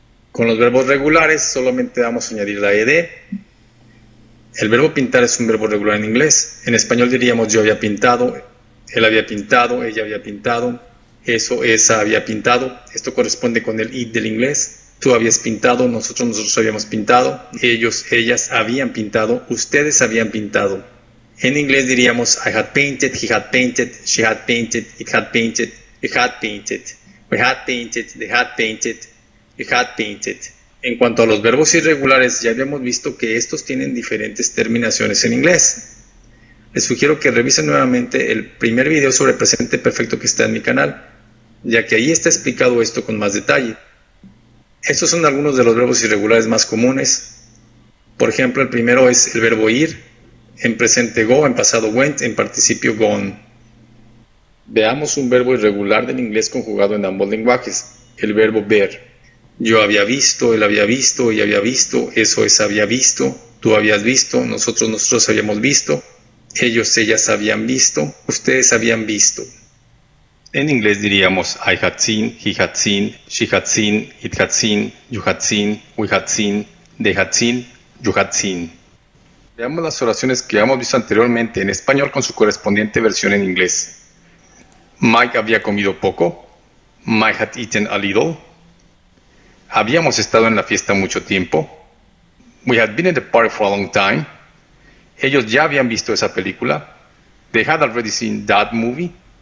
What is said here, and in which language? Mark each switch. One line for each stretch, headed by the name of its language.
Spanish: Con los verbos regulares solamente vamos a añadir la ed. El verbo pintar es un verbo regular en inglés. En español diríamos yo había pintado, él había pintado, ella había pintado, eso, esa había pintado. Esto corresponde con el it del inglés. Tú habías pintado, nosotros habíamos pintado, ellos, ellas habían pintado, ustedes habían pintado. En inglés diríamos
English: I had painted, he had painted, she had painted, it had painted, we had painted, they had painted, we had painted.
Spanish: En cuanto a los verbos irregulares, ya habíamos visto que estos tienen diferentes terminaciones en inglés. Les sugiero que revisen nuevamente el primer video sobre presente perfecto que está en mi canal, ya que ahí está explicado esto con más detalle. Estos son algunos de los verbos irregulares más comunes. Por ejemplo, el primero es el verbo ir, en presente go, en pasado went, en participio gone. Veamos un verbo irregular del inglés conjugado en ambos lenguajes, el verbo ver. Yo había visto, él había visto, ella había visto, eso, esa había visto, tú habías visto, nosotros habíamos visto, ellos, ellas habían visto, ustedes habían visto. En inglés diríamos
English: I had seen, he had seen, she had seen, it had seen, you had seen, we had seen, they had seen, you had seen.
Spanish: Veamos las oraciones que hemos visto anteriormente en español con su correspondiente versión en inglés. Mike había comido poco.
English: Mike had eaten a little.
Spanish: Habíamos estado en la fiesta mucho tiempo.
English: We had been at the party for a long time.
Spanish: Ellos ya habían visto esa película.
English: They had already seen that movie.